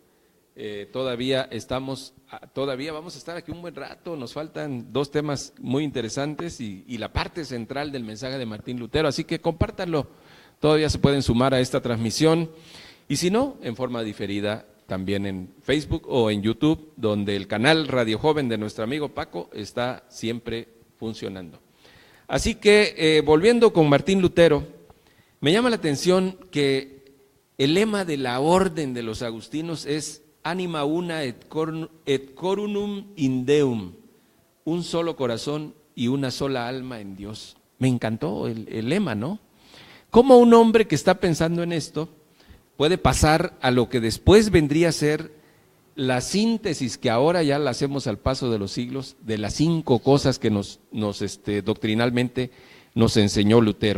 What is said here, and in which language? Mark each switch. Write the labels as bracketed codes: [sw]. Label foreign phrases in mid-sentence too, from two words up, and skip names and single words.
[es] Todavía vamos a estar aquí un buen rato, nos faltan 2 temas muy interesantes y la parte central del mensaje de Martín Lutero, así que compártanlo, todavía se pueden sumar a esta transmisión, y si no, en forma diferida también en Facebook o en YouTube, donde el canal Radio Joven de nuestro amigo Paco está siempre funcionando. Así que, volviendo con Martín Lutero, me llama la atención que el lema de la orden de los agustinos es [la] Anima una et coronum in Deum, [es] un solo corazón y una sola alma en Dios. Me encantó el lema, ¿no? ¿Cómo un hombre que está pensando en esto puede pasar a lo que después vendría a ser la síntesis que ahora ya la hacemos al paso de los siglos, de las 5 cosas que doctrinalmente nos enseñó Lutero?